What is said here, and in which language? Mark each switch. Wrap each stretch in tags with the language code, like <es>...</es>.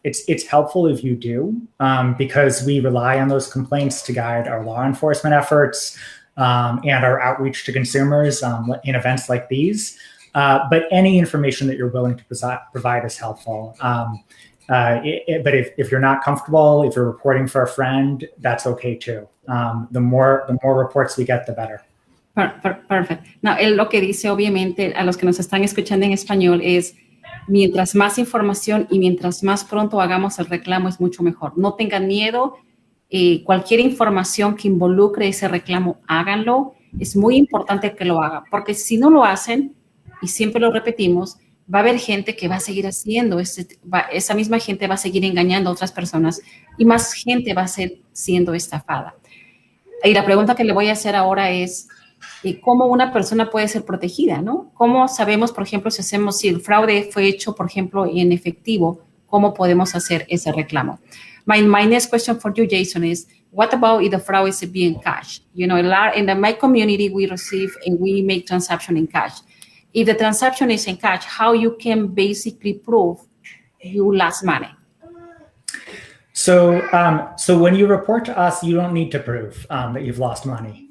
<en>It's helpful if you do, because we rely on those complaints to guide our law enforcement efforts and our outreach to consumers in events like these. But any information that you're willing to provide is helpful. But if you're not comfortable, if you're reporting for a friend, that's okay too. The more reports we get, the better. Perfect.</en> <es>Now, él lo que dice, obviamente, a los que nos están escuchando en español es, mientras más información y mientras más pronto hagamos el reclamo es mucho mejor. No tengan miedo. Cualquier información que involucre ese reclamo, háganlo. Es muy importante que lo hagan, porque si no lo hacen, y siempre lo repetimos, va a haber gente que va a seguir haciendo, esa misma gente va a seguir engañando a otras personas y más gente va a ser siendo estafada. Y la pregunta que le voy a hacer ahora es, ¿cómo una persona puede ser protegida, no? ¿Cómo sabemos, por ejemplo, si el fraude fue hecho, por ejemplo, en efectivo, cómo podemos hacer ese reclamo?</es> <en>My next question for you, Jason, is what about if the fraud is being cash? You know, in my community, we receive and we make transaction in cash. If the transaction is in cash, how you can basically prove you lost money? So when you report to us, you don't need to prove that you've lost money.</en>